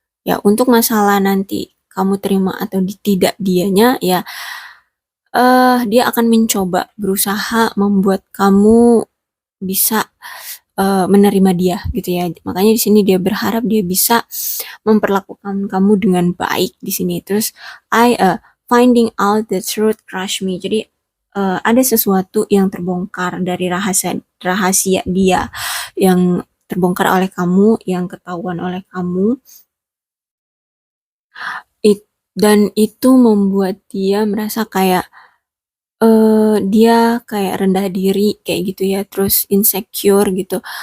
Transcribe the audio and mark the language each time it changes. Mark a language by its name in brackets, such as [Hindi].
[Indonesian] Ya, untuk masalah nanti kamu terima atau tidak dianya, ya dia akan mencoba berusaha membuat kamu bisa menerima dia gitu ya. Makanya di sini dia berharap dia bisa memperlakukan kamu dengan baik di sini. [English] Terus finding out the truth crush me. [Indonesian] Jadi ada sesuatu yang terbongkar dari rahasia rahasia dia, yang terbongkar oleh kamu, yang ketahuan oleh kamu. Dan itu membuat dia merasa kayak dia kayak rendah diri kayak gitu ya, terus insecure gitu.